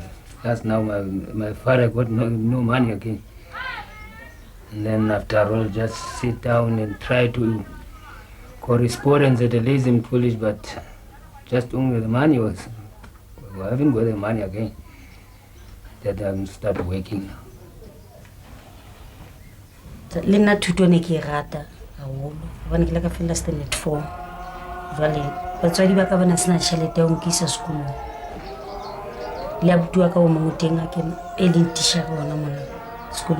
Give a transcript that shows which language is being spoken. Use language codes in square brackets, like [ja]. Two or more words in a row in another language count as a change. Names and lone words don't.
[en] That's now my father got no money again. And then after all, just sit down and try to correspondence at the Lazim College, but just only the money was, I haven't got the money again. That I start working now. [st] Le nna thuto ne ke rata haholo hobane ke la ka fela standard 4 jwale batswadi ba ka bana sena tjhelete ho nkisa sekolong le abuti wa ka o mongwe teng a ke e leng teacher bona mona sekolong